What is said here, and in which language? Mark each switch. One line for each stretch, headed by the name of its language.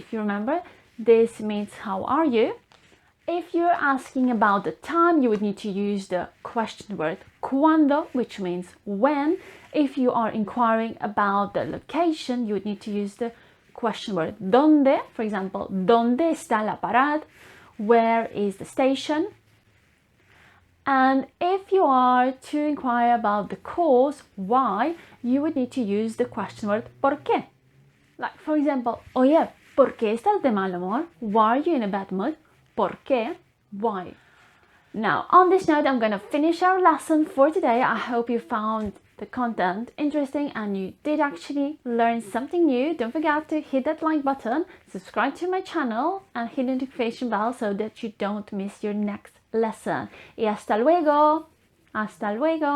English: If you remember, this means how are you? If you're asking about the time, you would need to use the question word ¿cuándo?, which means when. If you are inquiring about the location, you would need to use the question word ¿dónde?
Spanish: For example, ¿dónde está la parada?
English: Where is the station? And if you are to inquire about the cause, why, you would need to use the question word ¿por qué? Like, for example,
Spanish: oye, ¿por qué estás de mal humor?
English: Why are you in a bad mood? ¿Por qué? Why? Now, on this note, I'm going to finish our lesson for today. I hope you found the content interesting and you did actually learn something new. Don't forget to hit that like button, subscribe to my channel, and hit the notification bell so that you don't miss your next lesson.
Spanish: Y hasta luego! Hasta luego!